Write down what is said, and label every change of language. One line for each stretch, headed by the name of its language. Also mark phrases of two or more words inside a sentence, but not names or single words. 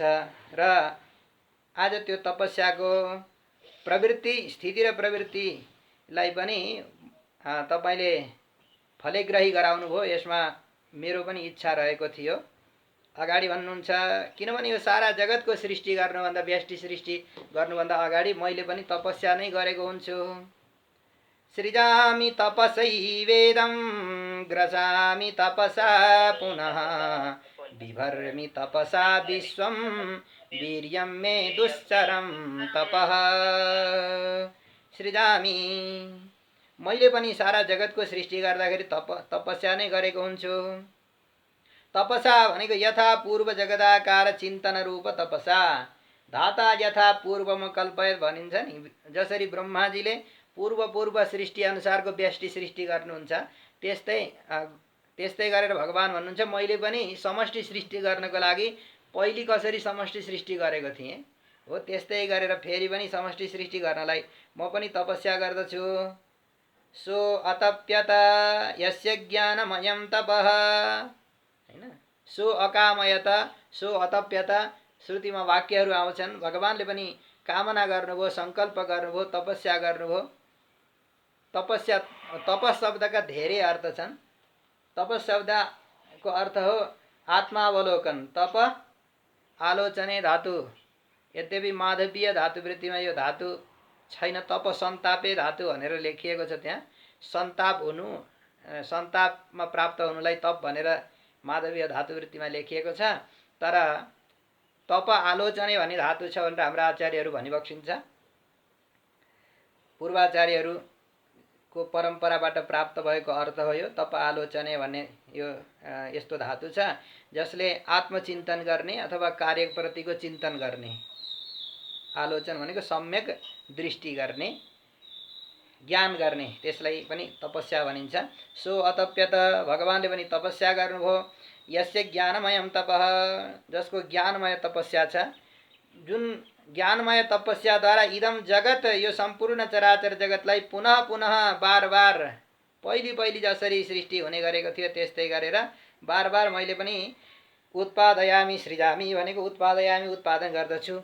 Nepali: र आज त्यो तपस्याको प्रवृत्ति, स्थिति र प्रवृत्तिलाई पनि तपाईँले फलेग्राही गराउनु भयो। यसमा मेरो पनि इच्छा रहेको थियो। अगाडि भन्नुहुन्छ, किनभने यो सारा जगतको सृष्टि गर्नुभन्दा, व्यष्टि सृष्टि गर्नुभन्दा अगाडि मैले पनि तपस्या नै गरेको हुन्छु।
Sanskrit: सृजामि तपसैवेदं ग्रसामि तपसा पुनः बिभर्मि तपसा विश्वं वीर्यं मे दुश्चरं तपः। सृजामि,
Nepali: मैले पनि सारा जगतको सृष्टि गर्दाखेरि तपस्या नै गरेको हुन्छु। तपसा भनेको
Sanskrit: यथा पूर्व जगदाकार चिन्तन रूप तपसा, धाता यथा पूर्वमा कल्पयत
Nepali: भनिन्छ नि। जसरी ब्रह्माजीले पूर्व सृष्टि अनुसारको व्यष्टि सृष्टि गर्नुहुन्छ, त्यस्तै गरेर भगवान भन्नुहुन्छ मैले पनि समष्टि सृष्टि गर्नको लागि पहिले कसरी समष्टि सृष्टि गरेको थिएँ हो, त्यस्तै गरेर फेरि पनि समष्टि सृष्टि गर्नलाई म पनि तपस्या गर्दछु।
Sanskrit: सो अतप्यत यस्य ज्ञानमयं तपः,
Nepali: हैन,
Sanskrit: सो अकामयत सो अतप्यत,
Nepali: श्रुतिमा वाक्यहरू आउँछन्। भगवानले पनि कामना गर्नुभयो, सङ्कल्प गर्नुभयो, तपस्या गर्नुभयो। तपस्या, तपस शब्दका धेरै अर्थ छन्। तपस शब्दको अर्थ हो आत्मावलोकन,
Sanskrit: तप आलोचने
Nepali: धातु। यद्यपि माधवीय धातुवृत्तिमा यो धातु छैन,
Sanskrit: तप सन्तापे
Nepali: धातु भनेर लेखिएको छ। त्यहाँ सन्ताप हुनु, सन्तापमा प्राप्त हुनुलाई तप भनेर माधवीय धातुवृत्तिमा लेखिएको छ। तर
Sanskrit: तप आलोचने
Nepali: भन्ने धातु छ भनेर हाम्रा आचार्यहरू भनिबक्सिन्छ। पूर्वाचार्यहरूको परम्पराबाट प्राप्त भएको अर्थ हो यो
Sanskrit: तप आलोचने
Nepali: भन्ने। यो यस्तो धातु छ जसले आत्मचिन्तन गर्ने अथवा कार्यप्रतिको चिन्तन गर्ने। आलोचन भनेको सम्यक दृष्टि गर्ने, ज्ञान गर्ने, त्यसलाई पनि तपस्या भनिन्छ।
Sanskrit: सो अतप्यत,
Nepali: भगवानले पनि तपस्या गर्नुभयो।
Sanskrit: यस्य ज्ञानमयं तपः,
Nepali: जसको ज्ञानमय तपस्या छ, जुन ज्ञानमय तपस्याद्वारा
Sanskrit: इदम जगत,
Nepali: यो सम्पूर्ण चराचर जगतलाई
Sanskrit: पुनः पुनः
Nepali: बार बार पहिले जसरी सृष्टि हुने गरेको थियो त्यस्तै गरेर बार बार मैले पनि उत्पादयामि, सृजामि भनेको उत्पादयामि, उत्पादन गर्दछु।